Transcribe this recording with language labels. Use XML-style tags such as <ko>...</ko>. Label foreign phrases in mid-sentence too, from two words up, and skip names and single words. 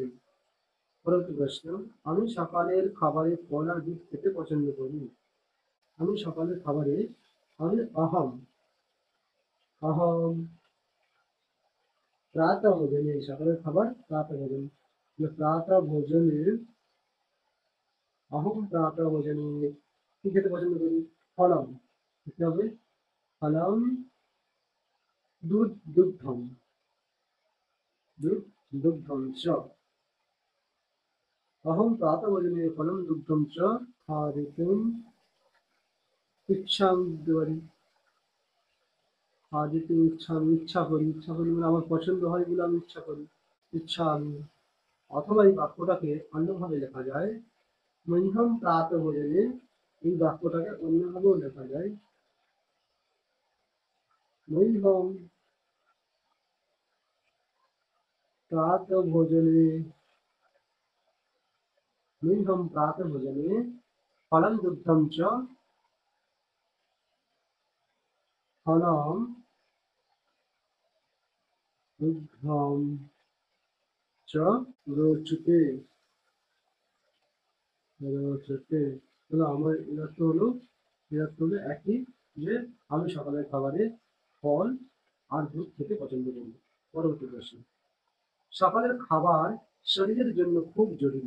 <bn>পরবর্তী প্রশ্ন, আমি সকালের খাবারে ফল আর দুধ খেতে পছন্দ করি। আমি সকালের খাবারে, আমি</bn> <sa>আহম আহম প্রাতঃ ভোজনে,</sa> <bn>সকালের খাবার</bn> <sa>প্রাতঃ ভোজন, প্রাতঃ ভোজনে अहम प्रातः भोजने</sa> <bn>কি খেতে পছন্দ করি? ফলম, কি হবে? ফলম দুধ দুগ্ধম, দুধ</bn> <sa>দুগ্ধম চ, अहम प्रातः भोजने फलम दुग्धम च খাদিতুম ইচ্ছামি,</sa> <bn>দিতে পারি</bn> <sa>খাদিতুম ইচ্ছামি,</sa> <bn>ইচ্ছা করি, ইচ্ছা করি মানে আমার পছন্দ হয় বলে আমি ইচ্ছা করি, ইচ্ছা আমি। অথবা এই বাক্যটাকে অন্যভাবে লেখা যায়,</bn> <sa>মহ্যম প্রাতঃ ভোজনে,</sa> <bn>এই বাক্যটাকে অন্যভাবেও লেখা যায়,</bn> <sa>মহ্যম प्रातः भोजने, मह्यं प्रातः भोजने फलं दुग्धं च, फलं दुग्धं च रोचते রোচতে।</sa> <bn>তাহলে আমার এর অর্থ হলো, এর অর্থ হলো একই, যে আমি সকালের খাবারে ফল আর দুধ খেতে পছন্দ করি। পরবর্তী প্রশ্ন, সকালের খাবার শরীরের জন্য খুব জরুরি।</bn>